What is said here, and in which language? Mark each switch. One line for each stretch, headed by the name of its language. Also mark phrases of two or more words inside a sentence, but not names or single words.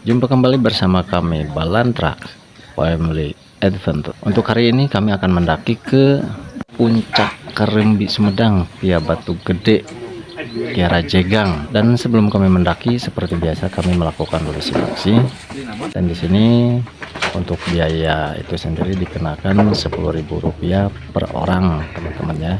Indonesian: Jumpa kembali bersama kami Balandra Family Adventure. Untuk hari ini kami akan mendaki ke puncak Karembi Sumedang via Batu Gede, Kiara Jegang. Dan sebelum kami mendaki, seperti biasa kami melakukan dulu seleksi. Dan di sini untuk biaya itu sendiri dikenakan Rp10.000 per orang, teman-teman ya.